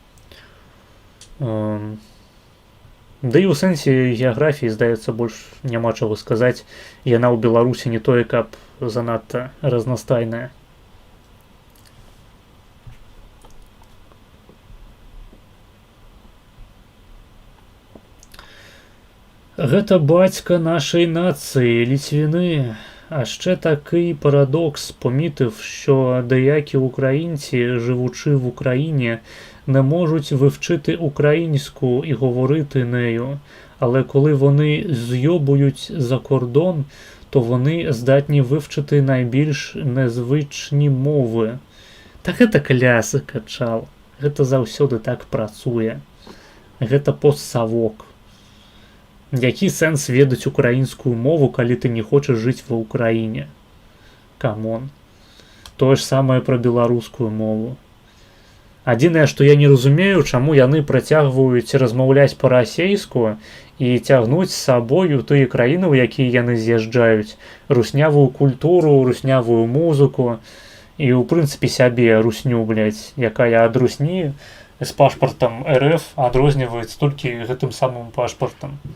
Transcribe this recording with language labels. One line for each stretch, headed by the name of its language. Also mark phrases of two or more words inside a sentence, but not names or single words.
Belarusian: Да і ў сэнсе геаграфіі, здаецца, больш няма чаго сказаць. Яна ў Беларусі не тое, каб занадта разнастайная. Гэта бацька
Ukrainian: нашої нації,
Belarusian: літвіни.
Ukrainian: А ще такий парадокс, помітив, що деякі українці, живучи в Україні, не можуть вивчити українську і говорити нею. Але коли вони зйобують за кордон, то вони здатні вивчити найбільш незвичні мови.
Belarusian: Так гэта клясика, чал. Гэта заўсёды так працуе. Гэта постсавок. Які сэнс ведаць украінскую мову, калі ты не хочаш жыць ва Ўкраіне? Камон. Тое ж самае пра беларускую мову. Адзінае, што я не разумею, чаму яны працягваюць размаўляць па-расейску і цягнуць з сабою тыя краіны, у якія яны з'язджаюць, руснявую культуру, руснявую музыку і, ў прынцыпе, сябе русню, блядь, якая ад русні з пашпартам РФ адрозніваецца толькі гэтым самым пашпартам.